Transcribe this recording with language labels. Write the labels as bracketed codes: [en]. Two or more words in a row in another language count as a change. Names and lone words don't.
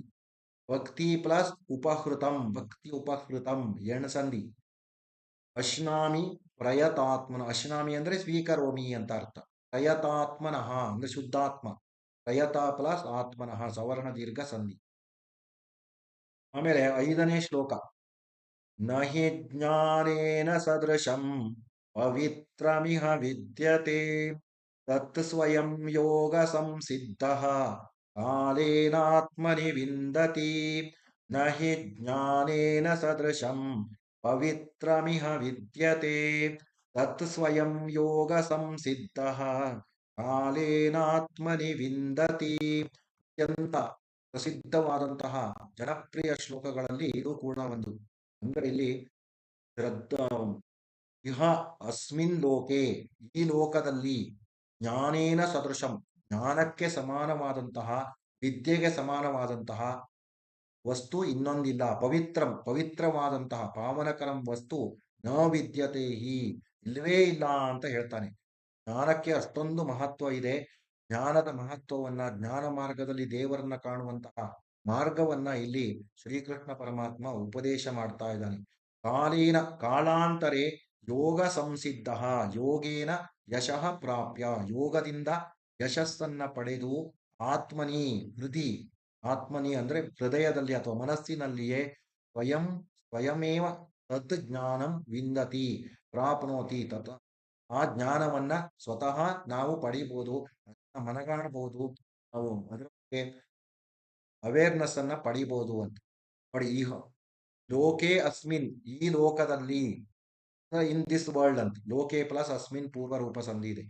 [sa] ಭಕ್ತಿ ಪ್ಲಸ್ ಉಪಹೃತಂ ಭಕ್ತಿ ಉಪಹೃತಂ ಎಣ್ ಸಂಧಿ. ಅಶ್ನಾಮಿ ಪ್ರಯತಾತ್ಮನ, [kn] ಅಶ್ನಾಮಿ ಅಂದ್ರೆ ಸ್ವೀಕರೋಮಿ ಅಂತ ಅರ್ಥ. ಪ್ರಯತಾತ್ಮನಃ ಅಂದ್ರೆ ಶುದ್ಧಾತ್ಮ, ಪ್ರಯತ ಪ್ಲಸ್ ಆತ್ಮನಃ ಸವರ್ಣ ದೀರ್ಘ ಸಂಧಿ. ಆಮೇಲೆ 5ನೇ ಶ್ಲೋಕ. [sa] ನ ಹಿ ಜ್ಞಾನೇನ ಸದೃಶಂ ಪವಿತ್ರಮಿಹ ವಿದ್ಯತೆ ತತ್ ಸ್ವಯಂ ಯೋಗ ಸಂಸಿದ್ಧಃ ಕಾಲೇನಾತ್ಮನಿ ವಿಂದತಿ. ನ ಹಿ ಜ್ಞಾನೇನ ಸದೃಶಂ ಪವಿತ್ರಮಿಹ ವಿದ್ಯತೆ ತತ್ ಸ್ವಯಂ ಯೋಗ ಸಂಸಿದ್ಧಃ ಕಾಲೇನಾತ್ಮನಿ ವಿಂದತಿ. [kn] ಅತ್ಯಂತ ಪ್ರಸಿದ್ಧವಾದಂತಹ ಜನಪ್ರಿಯ ಶ್ಲೋಕಗಳಲ್ಲಿ ಇದು ಕೂಡ ಒಂದು. ಅಂದ್ರೆ ಇಲ್ಲಿ [sa] ಶ್ರದ್ಧಾ ಇಹ ಅಸ್ಮಿನ್ ಲೋಕೆ [kn] ಈ ಲೋಕದಲ್ಲಿ [sa] ಜ್ಞಾನೇನ ಸದೃಶಂ [kn] ಜ್ಞಾನಕ್ಕೆ ಸಮಾನವಾದಂತಹ ವಿದ್ಯೆಗೆ ಸಮಾನವಾದಂತಹ ವಸ್ತು ಇನ್ನೊಂದಿಲ್ಲ. ಪವಿತ್ರಂ ಪವಿತ್ರವಾದಂತಹ ಪಾವನಕರಂ ವಸ್ತು [sa] ನ ವಿದ್ಯತೆ ಹಿ [kn] ಇಲ್ಲವೇ ಇಲ್ಲ ಅಂತ ಹೇಳ್ತಾನೆ. ಜ್ಞಾನಕ್ಕೆ ಅಷ್ಟೊಂದು ಮಹತ್ವ ಇದೆ. ಜ್ಞಾನದ ಮಹತ್ವವನ್ನ ಜ್ಞಾನ ಮಾರ್ಗದಲ್ಲಿ ದೇವರನ್ನ ಕಾಣುವಂತಹ ಮಾರ್ಗವನ್ನ ಇಲ್ಲಿ ಶ್ರೀಕೃಷ್ಣ ಪರಮಾತ್ಮ ಉಪದೇಶ ಮಾಡ್ತಾ ಇದ್ದಾನೆ. [sa] ಕಾಲೇನ ಕಾಲಾಂತರೆ ಯೋಗ ಸಂಸಿದ್ಧ ಯೋಗೇನ ಯಶಃ ಪ್ರಾಪ್ಯ [kn] ಯೋಗದಿಂದ ಯಶಸ್ಸನ್ನ ಪಡೆದು [sa] ಆತ್ಮನಿ ಹೃದಿ ಆತ್ಮನಿ [kn] ಅಂದ್ರೆ ಹೃದಯದಲ್ಲಿ ಅಥವಾ ಮನಸ್ಸಿನಲ್ಲಿಯೇ [sa] ಸ್ವಯಮೇವ ತದ್ ಜ್ಞಾನಂ ವಿಂದತಿ ಪ್ರಾಪ್ನೋತಿ ತತ್ [kn] ಆ ಜ್ಞಾನವನ್ನ ಸ್ವತಃ ನಾವು ಪಡಿಬಹುದು, ಮನಗಾಣಬಹುದು, ನಾವು ಅದರ ಬಗ್ಗೆ ಅವೇರ್ನೆಸ್ ಅನ್ನ ಪಡಿಬಹುದು ಅಂತ. ನೋಡಿ ಈ [sa] ಲೋಕೆ ಅಸ್ಮಿನ್, [kn] ಈ ಲೋಕದಲ್ಲಿ, [en] in this world [kn] ಅಂತ, ಲೋಕೆ ಪ್ಲಸ್ ಅಸ್ಮಿನ್ ಪೂರ್ವ ರೂಪ ಸಂಧಿ ಇದೆ.